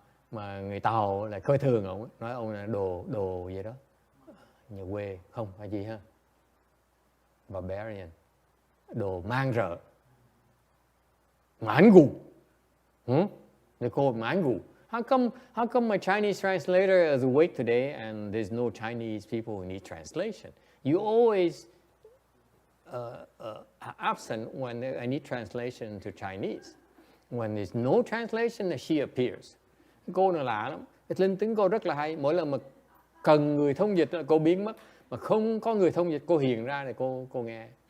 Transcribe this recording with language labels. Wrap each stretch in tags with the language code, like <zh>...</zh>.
<vi>Mà người Tàu lại coi thường ông, nói ông là đồ gì đó, nhà quê không phải gì ha, barbarian, đồ mang rợ, mãn gù,</vi> <en>they call it</en> <vi>mãn gù.</vi> <en>How come my Chinese translator is awake today and there's no Chinese people who need translation? You always absent when I need translation to Chinese. When there's no translation, she appears.</en> <vi>Cô này lạ lắm. Linh tính cô rất là hay. Mỗi lần mà cần người thông dịch là cô biến mất. Mà không có người thông dịch, cô hiện ra để cô nghe.</vi>